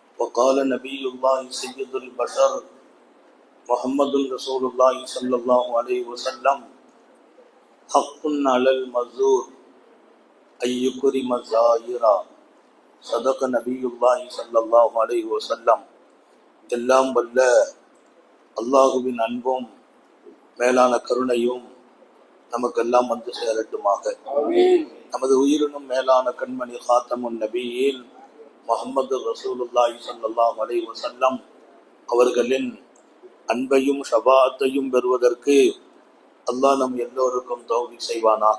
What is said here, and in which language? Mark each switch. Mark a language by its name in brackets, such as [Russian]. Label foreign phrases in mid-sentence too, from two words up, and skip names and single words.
[Arabic] وقال نبي الله سيد البشر محمد رسول الله صلى الله عليه وسلم حق على المزور أن يكرم الزائر صدق نبي الله صلى الله عليه وسلم. [Tamil] எல்லாம் வல்ல அல்லாஹுவின் அன்பும் மேலான கருணையும் நமக்கெல்லாம் வந்து சேரட்டுமாக. நமது உயிரினும் மேலான கண்மணி காத்தமுன் நபியின் முஹம்மது ரசூலுல்லாஹி [Arabic] صلى الله عليه وسلم [Tamil] அவர்களின் அன்பையும் ஷஃபாஅத்தையும் பெறுவதற்கு அல்லாஹ் நம் எல்லோருக்கும் தௌஃபீக் செய்வானாக.